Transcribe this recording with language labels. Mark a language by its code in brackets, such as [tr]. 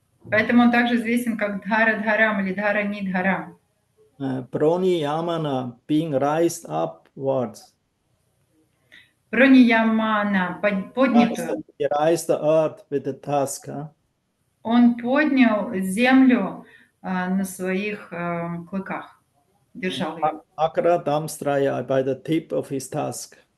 [ru] Поэтому он также известен как Dhara Dharам или Dharani Dharam. [en] Proni Yamana, being raised upwards. [ru] Праньямана, поднятую. [en] He raised the earth with the tusk. [ru] Он поднял землю на своих клыках, держал ее. [en] Akra Damstraya by the tip of his tusk.